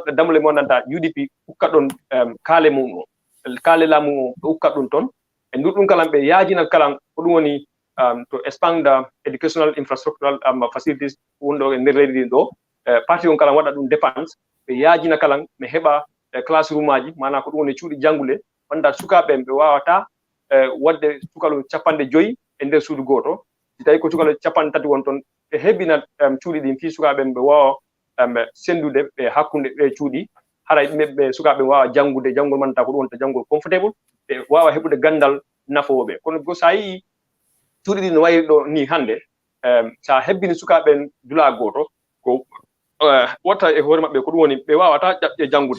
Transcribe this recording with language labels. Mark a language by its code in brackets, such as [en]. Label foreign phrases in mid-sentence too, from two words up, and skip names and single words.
[ff] damle mondanta UDP ukkat ɗon kaale mum o kaale laamu o ɓe ukkat ɗum toon e ndur ɗum kalan ɓe yaajinat kalan ko ɗum woni [en] to expand educational infrastructural facilities [ff] wonɗo e nder leydi ndi ɗo parti on kalan waɗa ɗum dépense ɓe yaajina kalan ɓe heɓa classroom aji mana ko ɗum woni cuuɗi janngule wonda sukaɓe ɓe wawata wadde sukalu 50 e nder suudu goto si tawi ko sukalu 30 won toon ɓe heɓina cuuɗi ɗin fi sukaɓe ɓe wawa sendude ɓe hakkunde ɓe cuuɗi haray ɓe sukaɓe wawa janngude janngol manta ko ɗum wonta janngol comfortable ɓe wawa heɓude gandal nafowoɓe kono go sa yii cuuɗi ɗi no wayri ɗo ni hannde sa hebbini sukaɓe dula goto ko watta e hoore maɓɓe ko ɗum woni ɓe wawata ƴaɓɓe janngude